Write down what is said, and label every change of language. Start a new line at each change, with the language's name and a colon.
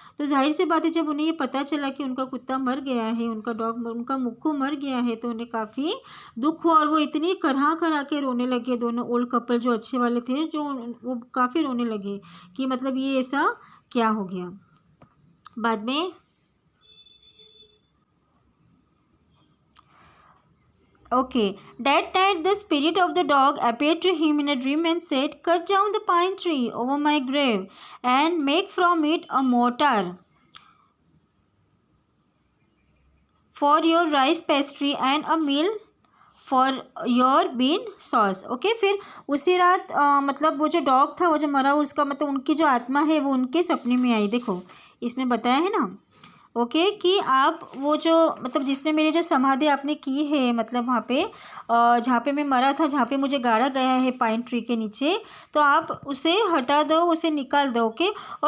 Hindi: तो जाहिर सी बात है, जब उन्हें ये पता चला कि उनका कुत्ता मर गया है, उनका डॉग, उनका मुक्कू मर गया है, तो उन्हें काफ़ी दुख हुआ, और वो इतनी करा के रोने लगे। दोनों ओल्ड कपल जो अच्छे वाले थे, जो वो काफ़ी रोने लगे कि मतलब ये ऐसा क्या हो गया। बाद में
English: Okay, that night the spirit of the dog appeared to him in a dream and said, cut down the pine tree over my grave and make from it a mortar for your rice pastry and a meal for your bean sauce.
Hindi: Okay, फिर उसी रात मतलब वो जो dog था, वो जो मरा, उसका मतलब उनकी जो आत्मा है वो उनके सपने में आई। देखो इसमें बताया है ना, ओके, कि आप वो जो मतलब जिसमें मेरी जो समाधि आपने की है, मतलब वहाँ पे जहाँ पे मैं मरा था, जहाँ पे मुझे गाड़ा गया है पाइन ट्री के नीचे, तो आप उसे हटा दो, उसे निकाल दो। ओके।